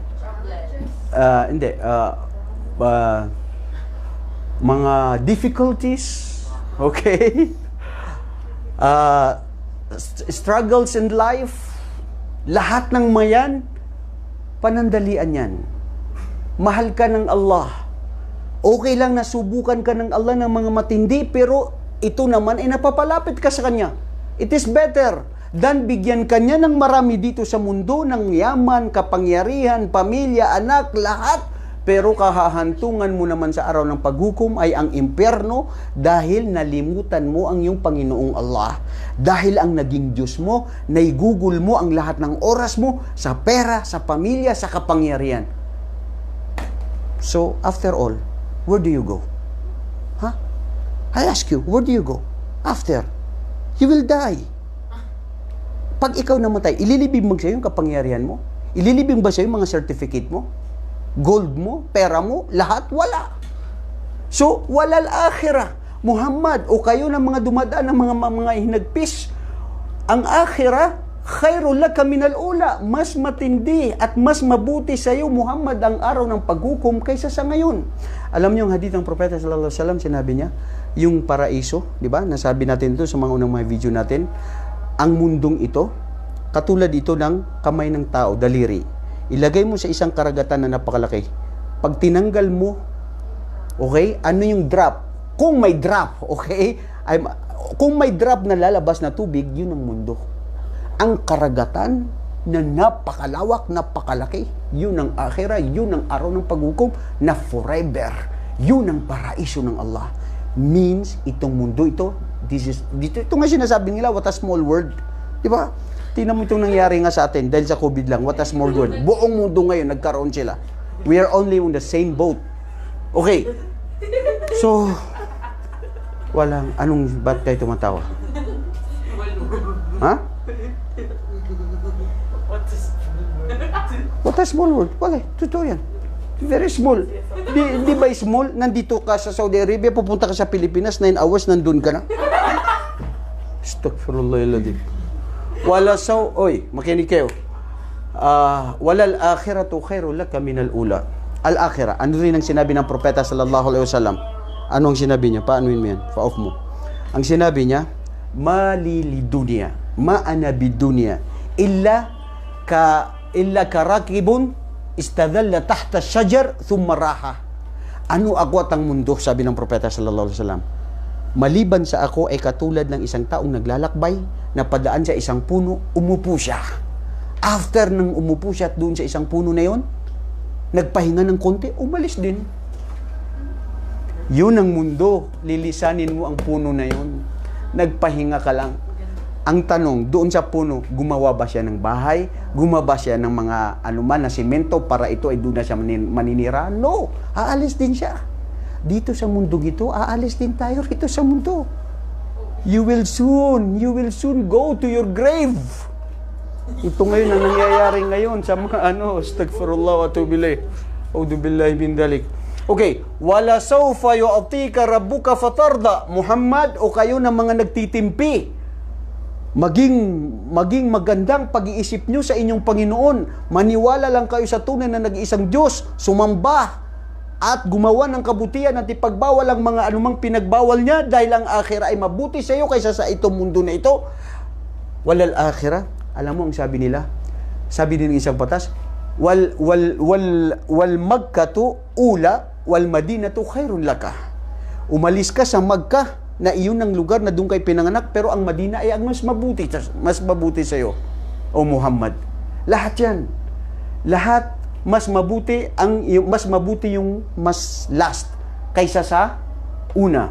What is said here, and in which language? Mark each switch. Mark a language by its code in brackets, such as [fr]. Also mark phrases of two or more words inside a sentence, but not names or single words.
[tl] Hindi. Mga difficulties, okay? [en] Struggles in life, [tl] lahat ng mayan, panandalian yan. Mahal ka ng Allah. Okay lang na subukan ka ng Allah ng mga matindi, pero ito naman ay napapalapit ka sa Kanya. [en] It is better than [tl] bigyan Kanya ng marami dito sa mundo, ng yaman, kapangyarihan, pamilya, anak, lahat. Pero kahahantungan mo naman sa araw ng paghukom ay ang impyerno dahil nalimutan mo ang iyong Panginoong Allah. Dahil ang naging Diyos mo, naigugol mo ang lahat ng oras mo sa pera, sa pamilya, sa kapangyarihan. [en] So, after all, where do you go? Huh? I ask you, where do you go? After, you will die. [tl] Pag ikaw namatay, ililibing mo sa iyo yung kapangyarihan mo? Ililibing ba sa iyo mga certificate mo? Gold mo, pera mo, lahat wala. So, [ar] وللآخرة. Muhammad, [tl] o kayo ng mga dumadaan ng mga hinagpis, ang akhirah, [ar] خير لك من الأولى. [tl] Mas matindi at mas mabuti sa iyo, Muhammad, ang araw ng paghukom kaysa sa ngayon. Alam niyo ang hadith ng Propeta [ar] صلى الله عليه وسلم, [tl] sinabi niya, yung paraiso, di ba? Nasabi natin ito sa mga unang mga video natin. Ang mundong ito, katulad ito ng kamay ng tao, daliri. Ilagay mo sa isang karagatan na napakalaki. Pag tinanggal mo, okay, ano yung drop? Kung may drop, okay? Kung may drop na lalabas na tubig, yun ang mundo. Ang karagatan na napakalawak, napakalaki, yun ang akhirah, yun ang araw ng paghukom na forever. Yun ang paraiso ng Allah. Means, itong mundo ito, ito nga sinasabi nila, [en] what a small world. [tl] Diba? Tingnan mo itong nangyari nga sa atin dahil sa COVID lang. [en] What a small world. [tl] Buong mundo ngayon, nagkaroon sila. [en] We are only on the same boat. Okay. So, [tl] ba't kayo tumatawa? Ha? [en] What a small world. [tl] Wala, totoo yan. [en] Very small. [tl] Di ba small? Nandito ka sa Saudi Arabia, pupunta ka sa Pilipinas, 9 hours, nandun ka na. [ar] أستغفر الله العظيم. [tl] Makinig kayo. [ar] وللآخرة خير لك من الأولى. الآخرة. [tl] Ano rin ang sinabi ng propeta [ar] صلى الله عليه وسلم? [tl] Ano ang sinabi niya? Paanoin mo yan? Pa-off mo. Ang sinabi niya, [ar] ما لي ودنيا، ما أنا بدنيا، إلا كراكب استظل تحت شجر ثم راح. [tl] Ano ako at ang mundo, sabi ng propeta [ar] صلى الله عليه وسلم. [tl] Maliban sa ako ay katulad ng isang taong naglalakbay, napadaan sa isang puno, umupo siya. After nang umupo siya at doon sa isang puno na yon, nagpahinga ng konti, umalis din. Yun ang mundo. Lilisanin mo ang puno na yun. Nagpahinga ka lang. Ang tanong, doon sa puno, gumawa ba siya ng bahay? Gumawa siya ng mga anuman na simento para ito ay doon na siya maninira? No! Aalis din siya. Dito sa mundo ito, aalis din tayo rito sa mundo. [en] You will soon go to your grave. [tl] Ito ngayon ang nangyayari ngayon sa mga [ar] أستغفر الله وأتوب إليه. أعوذ بالله من ذلك. Okay, ولسوف يعطيك ربك فترضى. [tl] Muhammad, o kayo na mga nagtitimpi, maging magandang pag-iisip nyo sa inyong Panginoon. Maniwala lang kayo sa tunay na nag-iisang Diyos, sumamba at gumawa ng kabutihan at ipagbawal ang mga anumang pinagbawal niya dahil ang akhira ay mabuti sa iyo kaysa sa itong mundo na ito. [ar] وللآخرة. [tl] Alam mo ang sabi nila? Sabi din ng isang patas, [ar] والمكة الأولى والمدينة خير لك. [tl] Umalis ka sa Makkah na iyon ang lugar na doon kay pinanganak, pero ang Madina ay ang mas mabuti sa iyo, o Muhammad. Lahat 'yan. Lahat mas mabuti yung mas last kaysa sa una.